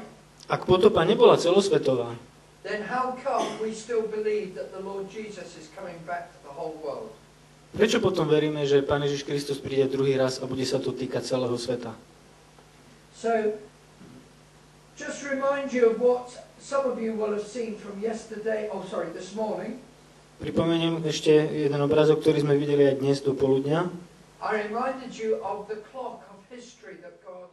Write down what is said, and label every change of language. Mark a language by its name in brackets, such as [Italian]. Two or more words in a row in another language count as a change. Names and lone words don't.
[Slovak] ak potopa nebola celosvetová, [English] then how come we still believe that the Lord Jesus is coming back to the whole world? [Slovak] Prečo potom veríme, že Pán Ježiš Kristus príde druhý raz a bude sa to týkať celého sveta? [English] So, just remind you of what some of you will have seen from this morning. [Slovak] Pripomeniem ešte jeden obrázok, ktorý sme videli aj dnes do poludnia. [English] I reminded you of the clock of history that